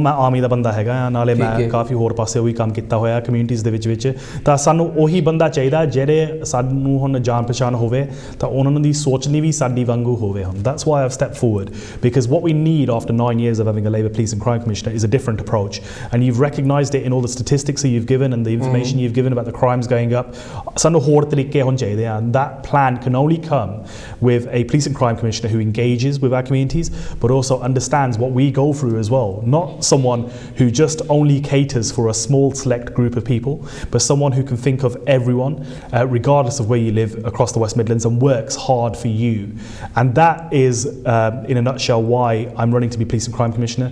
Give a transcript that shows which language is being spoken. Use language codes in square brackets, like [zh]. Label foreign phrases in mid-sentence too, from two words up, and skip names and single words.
[pa] ਮੈਂ ਆਰਮੀ ਦਾ ਬੰਦਾ ਹੈਗਾ ਆ ਨਾਲੇ ਮੈਂ ਕਾਫੀ ਹੋਰ ਪਾਸੇ ਵੀ ਕੰਮ ਕੀਤਾ ਹੋਇਆ ਕਮਿਊਨਿਟੀਜ਼ ਦੇ ਵਿੱਚ ਤਾਂ ਸਾਨੂੰ ਉਹੀ ਬੰਦਾ ਚਾਹੀਦਾ ਜਿਹੜੇ ਸਾਨੂੰ ਹੁਣ ਜਾਣ ਪਛਾਣ ਹੋਵੇ ਤਾਂ ਉਹਨਾਂ ਦੀ ਸੋਚਣੀ ਵੀ ਸਾਡੀ ਵਾਂਗੂ ਹੋਵੇ ਹੁਣ [en] that's why I've stepped forward because what we need after 9 years of having a Labour Police and Crime Commissioner is a different approach and you've recognised it in all the statistics that you've given and the information you've given about the crimes going up [pa] ਸਾਨੂੰ ਹੋਰ ਤਰੀਕੇ ਹੋਣੇ ਚਾਹੀਦੇ ਆ [en] and that plan can only come with a Police and Crime Commissioner who engages with our communities but also understands what we go through as well not someone who just only caters for a small select group of people but someone who can think of everyone regardless of where you live across the West Midlands and works hard for you and that is in a nutshell why I'm running to be Police and Crime Commissioner.